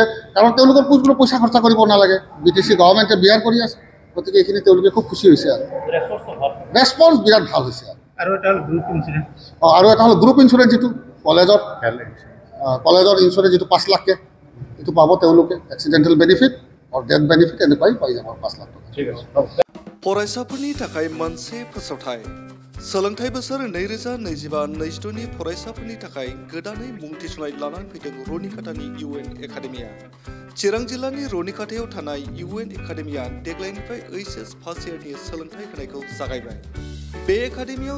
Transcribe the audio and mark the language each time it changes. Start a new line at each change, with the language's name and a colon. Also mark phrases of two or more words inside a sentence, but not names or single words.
Assamese: কাৰণ তেওঁলোকৰ কোনো পইচা খৰচা কৰিব নালাগে BTC গভৰ্ণমেণ্টে বিয়াৰ কৰি আছে গতিকে এইখিনি তেওঁলোকে খুব খুচি হৈছে আৰু ৰেছপন্স বিৰাট ভাল হৈছে আৰু এটা হ'ল
English: group insurance
Assamese: যিটো কলেজৰ ইঞ্চুৰেঞ্চ যিটো 5 লাখকৈ এইটো পাব তেওঁলোকে
English: accidental benefit
Assamese: আৰু
English: death benefit
Assamese: এনেকুৱাই পাই যাব 5 লাখ টকা
Bodo: फरायसाफोरनि थाखाय मोनसे फोसावथाय सोलोंथाइ बोसोर 2025-26 नि फरायसाफोरनि थाखाय गोदानै मुं थिसननाय लानानै फैदों रुनिकाटानि UN एकाडेमिया चिरां जिल्लानि रुनिकाटायाव थानाय UN एकाडेमिया देग्लायनिफ्राय HS
English: first year
Bodo: सोलोंथाइ होनायखौ जागायबाय बे एकाडेमियाव